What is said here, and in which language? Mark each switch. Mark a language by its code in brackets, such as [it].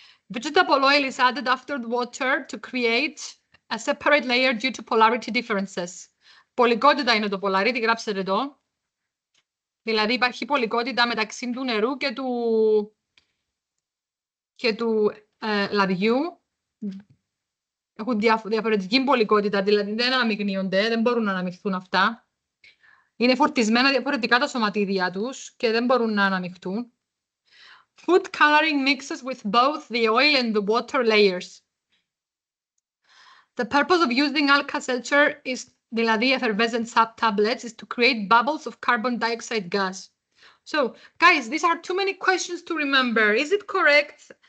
[en] Vegetable oil is added after the water to create a separate layer due to polarity differences. [el] Πολικότητα είναι το polarity, γράψτε το. Δηλαδή υπάρχει πολικότητα μεταξύ του νερού και του λαδιού. Έχουν διαφορετική πολικότητα, δηλαδή δεν αναμειγνύονται, δεν μπορούν να αναμειχθούν αυτά. Είναι φορτισμένα διαφορετικά τα σωματίδια τους και δεν μπορούν να αναμειχθούν. [en] Food coloring mixes with both the oil and the water layers. The purpose of using Alka-Seltzer is, δηλαδή effervescent tablets, is to create bubbles of carbon dioxide gas. So, guys, these are too many questions to remember. Is it correct?